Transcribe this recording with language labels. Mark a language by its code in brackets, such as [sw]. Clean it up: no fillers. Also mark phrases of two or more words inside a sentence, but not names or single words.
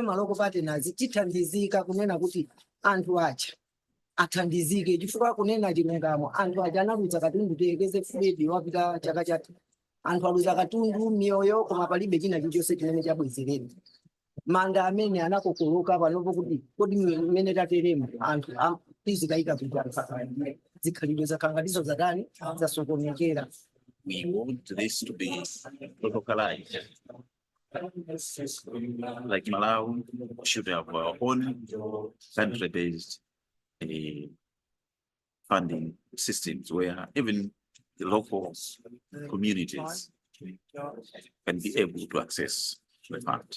[ny] maloko partners tithandizika kunena kuti anthu aja athandizike chifukwa kunena chilungamo anthu aja analuza katundu tekeze Fred wapita chaka chati anthu aluza katundu miyoyo koma palibe china chilichonse chimene chabwezeredwa manda amene anakokoloka panopo kuti kodi mmene tateremo anthu tizikayika kuti zikhalidwe zakhangatizo zadani zasokonekera. [en] We want this to be localized. Like Malawi should have our own country-based funding systems where even the local communities can be able to access the fund.